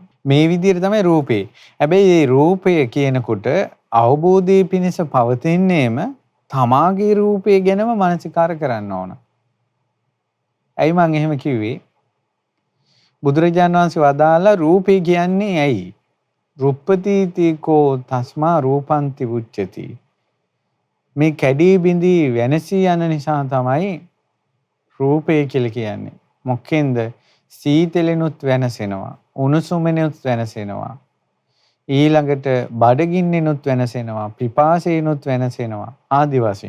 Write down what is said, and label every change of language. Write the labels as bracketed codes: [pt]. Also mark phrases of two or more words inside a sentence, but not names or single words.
[si] මේ විදිහට තමයි රූපේ. හැබැයි මේ රූපය කියනකොට අවබෝධයේ පිණිස පවතින්නේම තමාගේ රූපය ගැනම මනසිකාර කරන්න ඕන. ඇයි මං එහෙම කිව්වේ? බුදුරජාණන් වහන්සේ වදාලා රූපේ කියන්නේ ඇයි? [pi] රුප්පතිතිකෝ තස්මා රූපන්ති උච්චති. [si] මේ කැඩී බිඳී වෙනසී යන නිසා තමයි රූපය කියලා කියන්නේ. මොකෙන්ද? සීතලෙනුත් වෙනසෙනවා. උණුසුමෙනුත් වෙනසෙනවා. ඊළඟට බඩගින්නෙනුත් වෙනසෙනවා. පිපාසයෙනුත් වෙනසෙනවා. ආදි වශයෙන්.